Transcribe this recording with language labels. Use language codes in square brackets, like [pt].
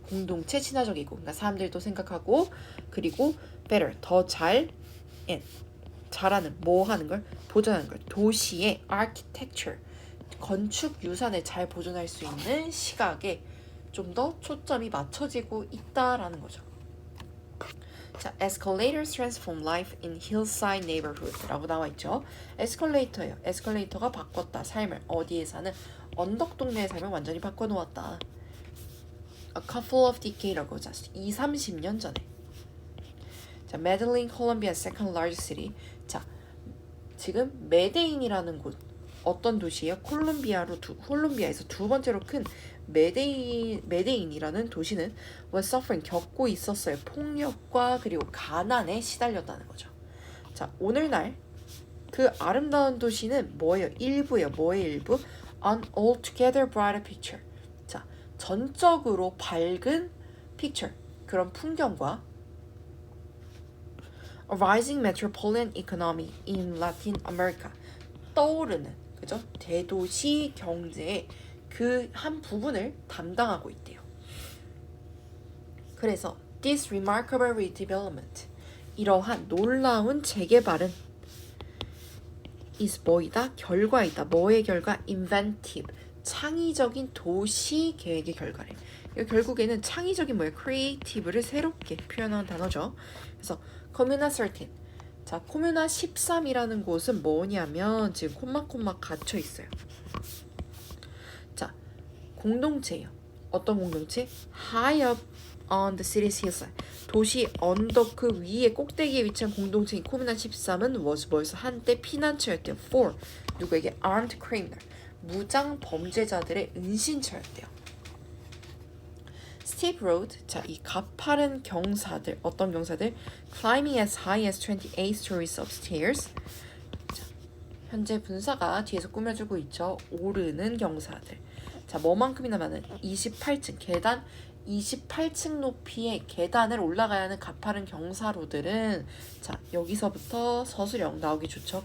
[ko] 공동체 친화적이고, 그러니까 사람들도 생각하고, 그리고 better 더 잘 and 잘하는 뭐 하는 걸 보존하는 걸 도시의 architecture 건축 유산을 잘 보존할 수 있는 시각에 좀 더 초점이 맞춰지고 있다라는 거죠. [en] 자, escalators transform life in hillside neighborhood [ko] 라고 나와 있죠. 에스컬레이터예요. 에스컬레이터가 바꿨다 삶을 어디에 사는 언덕 동네의 삶을 완전히 바꿔놓았다. [en] A couple of decade라고 [ko] 자 20-30년 전에. 자, 메들린 [en] 콜롬비아's second largest city. [ko] 자, 지금 메데인이라는 곳 어떤 도시예요? 콜롬비아에서 두 번째로 큰 메데인이라는 도시는 [en] was suffering [ko] 겪고 있었어요. 폭력과 그리고 가난에 시달렸다는 거죠. 자, 오늘날 그 아름다운 도시는 뭐예요? 일부예요. 뭐의 일부? [en] An altogether brighter picture. [ko] 자, 전적으로 밝은 [en] picture, [ko] 그런 풍경과 [en] A rising metropolitan economy in Latin America. [ko] 떠오르는, 그죠? 대도시 경제의 그 한 부분을 담당하고 있대요. 그래서 [en] this remarkable redevelopment, [ko] 이러한 놀라운 재개발은 is 뭐이다? 결과이다. 뭐의 결과? inventive, 창의적인 도시 계획의 결과래. 결국에는 창의적인 뭐예요? creative를 새롭게 표현한 단어죠. 그래서 코뮤나 13. 자, 코뮤나 13이라는 곳은 뭐냐면 지금 콤마콤마 갇혀 있어요. 자, 공동체예요. 어떤 공동체? [en] High up on the city's hillside. [ko] 도시 언덕 그 위에 꼭대기에 위치한 공동체인 코뮤나 13은 뭐였어? 한때 피난처였대요. For 누구에게? [en] Armed criminal, [ko] 무장 범죄자들의 은신처였대요. [en] Steep road, [ko] 자, 이 가파른 경사들, 어떤 경사들? [en] Climbing as high as 28 stories upstairs. [ko] 자, 현재 분사가 뒤에서 꾸며주고 있죠. 오르는 경사들. 자, 뭐만큼이나 많은? 28층, 계단 28층 높이의 계단을 올라가야 하는 가파른 경사로들은, 자, 여기서부터 서술형 나오기 좋죠.